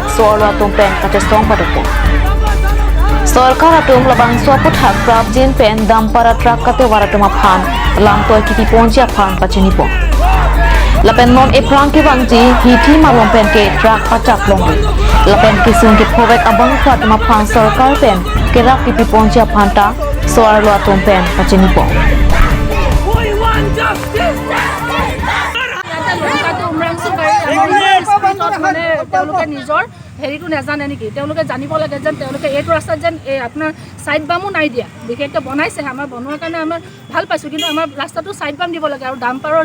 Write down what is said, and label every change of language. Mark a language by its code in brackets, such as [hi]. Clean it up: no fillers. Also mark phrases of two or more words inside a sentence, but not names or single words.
[mjw] Suarlatum Pen Kachestong Padupo Sarkar atum labang swaput hak prap jin pen dampara truck Katewaratum aphan lang toy kiti ponji aphan pachini po lapen non eprang ki bangji hiti malom pen ke truck pachak longi lapen kisung ki phowek abang khatum aphan sarkar pen ke rak kiti ponji aphan ta soarlo atum pen pachini po [as] হেৰিটো নাজানে নেকি তেওঁলোকে জানিব লাগে যেন তেওঁলোকে এইটো ৰাস্তাত যেন আপোনাৰ [en] side bumpো [as] নাই দিয়া বিশেষকৈ বনাইছে আমাৰ বনোৱাৰ কাৰণে আমাৰ ভাল পাইছোঁ কিন্তু আমাৰ ৰাস্তাটো [en] side bump [as] দিব লাগে আৰু ডাম্পাৰৰ